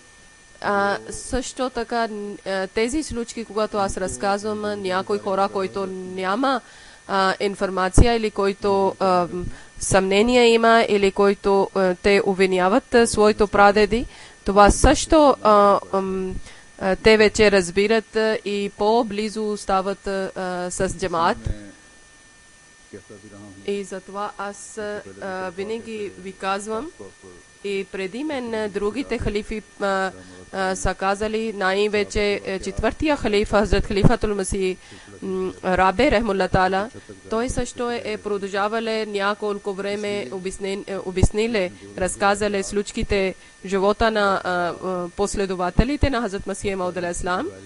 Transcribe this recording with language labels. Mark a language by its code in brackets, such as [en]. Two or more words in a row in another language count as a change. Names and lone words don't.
[bg] Също така тези случаи, когато аз разказвам, някои хора, които няма информация или които съмнения има или които те обвиняват своите прадеди, това също те вече разбират и по-близо стават с джамаат. [ur] کہتا بھی رہا ہوں [bg] И затова аз винаги ви казвам, и преди мен другите халифи са казали, най-вече четвъртия халифа, Хазрат Халифатул Масих Рабе [ar] Рахмулла Таала, [bg] той също е продължавал няколко време обяснили, разказали случките живота на последователите на Хазрат Масих Мауд алейхиссалам.